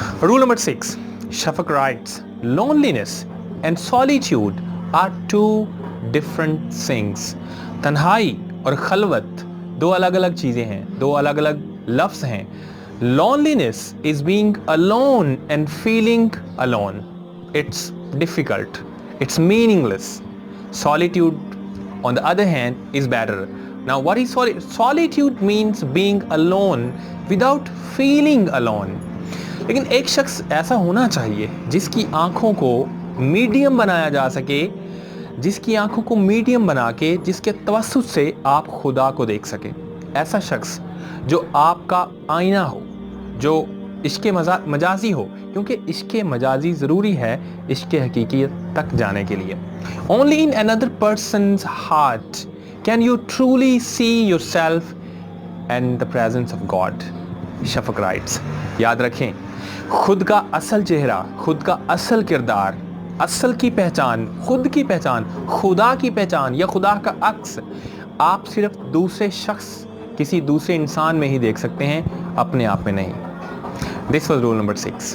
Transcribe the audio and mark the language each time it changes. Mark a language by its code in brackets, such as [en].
[en] Rule number 6, Safak writes, loneliness and solitude are two different things. [hi] तन्हाई और खलवत दो अलग अलग चीज़ें हैं, दो अलग अलग लफ्ज़ हैं. [en] Loneliness is being alone and feeling alone. It's difficult. It's meaningless. Solitude, on the other hand, is better. Now, what is solitude? Solitude means being alone without feeling alone. [hi] लेकिन एक शख्स ऐसा होना चाहिए जिसकी आँखों को मीडियम बनाया जा सके, जिसकी आँखों को मीडियम बना के जिसके तवस्सुत से आप खुदा को देख सके. ऐसा शख्स जो आपका आईना हो, जो इश्क़े मजाजी हो, क्योंकि इश्क़े मजाजी ज़रूरी है इश्क़े हकीकियत तक जाने के लिए. [en] Only in another person's heart can you truly see yourself and the presence of God. Safak writes. [hi] याद रखें, खुद का असल चेहरा, खुद का असल किरदार, असल की पहचान, खुद की पहचान, खुदा की पहचान या खुदा का अक्स आप सिर्फ दूसरे शख्स, किसी दूसरे इंसान में ही देख सकते हैं, अपने आप में नहीं. [en] This was rule number 6.